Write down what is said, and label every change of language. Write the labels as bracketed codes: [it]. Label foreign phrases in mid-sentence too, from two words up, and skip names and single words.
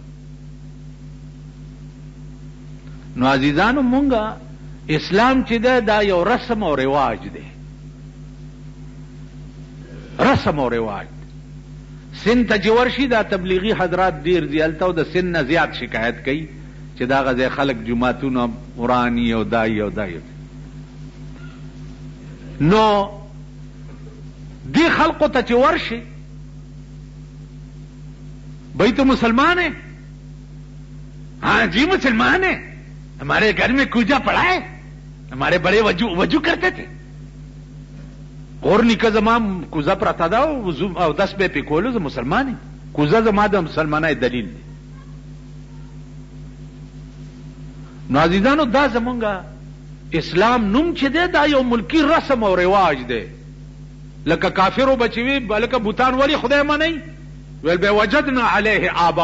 [ps] نو عزیزانو مونږه اسلام چې ده دا یو رسم او رواج دی رسم او رواج سن ته چې ورشي دا تبلیغي حضرات ډېر دي هلته او د سن نه زیات شکایت کوي چې دا غځای خلک جماعتونه وراني او دای او دای نو دی خلقو ته چې ورشي [ur] بھائی تو مسلمان ہے ہاں جی مسلمان ہے ہمارے گھر میں کوجا پڑا ہے ہمارے بڑے وضو کرتے تھے [ps] اور نکه زما کوزه پرته ده او داس به پې کولو زه مسلمان یم کوزه زما د مسلمانۍ دلیل دی. نو عزیزانو دا زمونږه اسلام نوم چې دی دا یو ملکی رسم او رواج دی لکه کافرو به چې وي لکه بوتان ولې خدای منئ ویل به [ar] وجدنا علیه